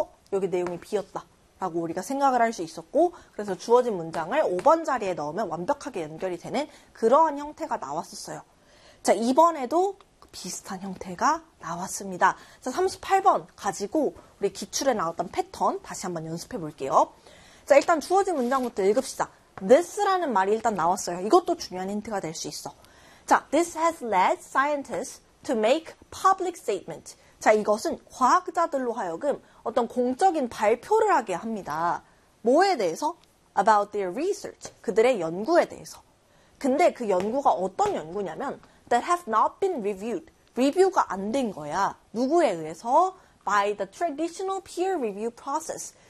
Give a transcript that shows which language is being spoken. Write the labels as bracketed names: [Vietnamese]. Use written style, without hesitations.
[Korean] 여기 내용이 비었다 라고 우리가 생각을 할수 있었고, 그래서 주어진 문장을 5번 자리에 넣으면 완벽하게 연결이 되는 그러한 형태가 나왔었어요. 자, 이번에도 비슷한 형태가 나왔습니다. 자, 38번 가지고 우리 기출에 나왔던 패턴 다시 한번 연습해 볼게요. 자, 일단 주어진 문장부터 읽읍시다. This라는 말이 일단 나왔어요. 이것도 중요한 힌트가 될수 있어. [English] 자, This has led scientists to make public statement. [Korean] 자, 이것은 과학자들로 하여금 어떤 공적인 발표를 하게 합니다. 뭐에 대해서? [English] About their research. [Korean] 그들의 연구에 대해서. 근데 그 연구가 어떤 연구냐면, [English] that have not been reviewed. [Korean] 리뷰가 안된 거야. 누구에 의해서? [English] By the traditional peer review process.